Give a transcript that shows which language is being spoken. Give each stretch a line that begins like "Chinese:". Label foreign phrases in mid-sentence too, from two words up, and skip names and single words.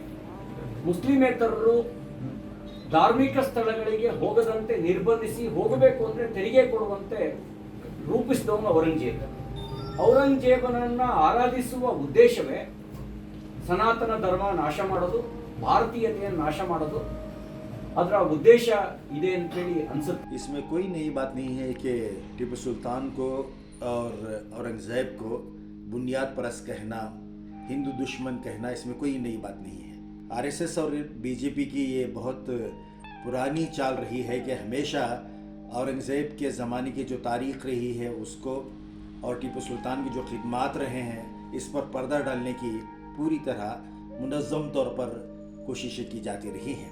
Kannada: ಮುಸ್ಲಿಮೇತರರು ಧಾರ್ಮಿಕ ಸ್ಥಳಗಳಿಗೆ ಹೋಗದಂತೆ ನಿರ್ಬಂಧಿಸಿ, ಹೋಗಬೇಕು ಅಂದರೆ ತೆರಿಗೆ ಕೊಡುವಂತೆ ರೂಪಿಸಿದವನು ಔರಂಗಜೇಬ್. ಔರಂಗಜೇಬನನ್ನ ಆರಾಧಿಸುವ ಉದ್ದೇಶವೇ ಸನಾತನ ಧರ್ಮ ನಾಶ ಮಾಡೋದು, ಭಾರತೀಯತೆಯನ್ನು ನಾಶ ಮಾಡೋದು. ಅದರ ಉದ್ದೇಶ ಇದೆ ಅಂತೇಳಿ ಅನ್ಸುತ್ತೆ.
Hindi: इसमें कोई नई बात नहीं है कि टीपू सुल्तान को और औरंगज़ेब को बुनियाद परस्त कहना, हिंदू दुश्मन कहना, इसमें कोई नई बात नहीं है। आरएसएस और बीजेपी की ये बहुत पुरानी चाल रही है कि हमेशा औरंगज़ेब के ज़माने की जो तारीख़ रही है उसको और टीपू सुल्तान की जो खिदमात रहे हैं इस पर पर्दा डालने की पूरी तरह मुनज़्ज़म तौर पर कोशिशें की जाती रही हैं।